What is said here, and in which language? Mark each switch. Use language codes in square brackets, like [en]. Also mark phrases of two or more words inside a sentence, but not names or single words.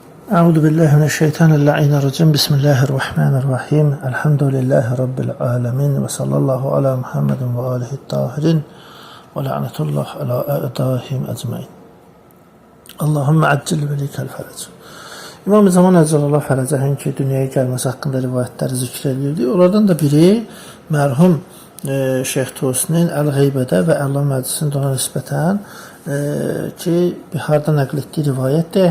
[ar] أعوذ بالله من الشيطان الرجيم. بسم الله الرحمن الرحيم. الحمد لله رب العالمين وصلى الله على محمد وآله الطاهرين ولعنة الله على أعدائهم أجمعين. اللهم عجل لوليك الفرج. [az] İmam-ı Zaman [ar] عجل الله فرجه [az] ki, dünyaya gəlməsi haqqında rivayətləri zikr edirdi. Onlardan da biri mərhum Şeyx Tusinin Əl-Qeybədə və Əl-Allah Məclisində ona nisbətən ki, harda nəql etdiyi rivayətdir.